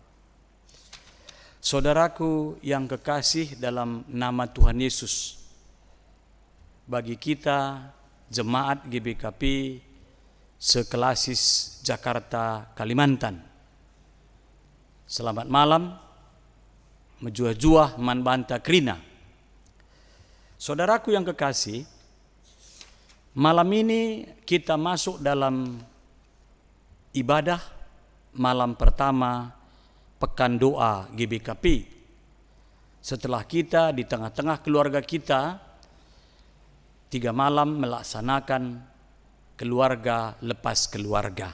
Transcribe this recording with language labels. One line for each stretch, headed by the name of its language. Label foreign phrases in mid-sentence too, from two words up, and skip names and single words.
Indonesian: Saudaraku yang kekasih dalam nama Tuhan Yesus, bagi kita jemaat GBKP sekelasis Jakarta, Kalimantan, selamat malam,
Batak Karo: menjuah-juah manbanta krina.
Indonesian: Saudaraku yang kekasih, malam ini kita masuk dalam ibadah malam pertama pekan doa GBKP. Setelah kita di tengah-tengah keluarga kita 3 malam melaksanakan keluarga lepas keluarga.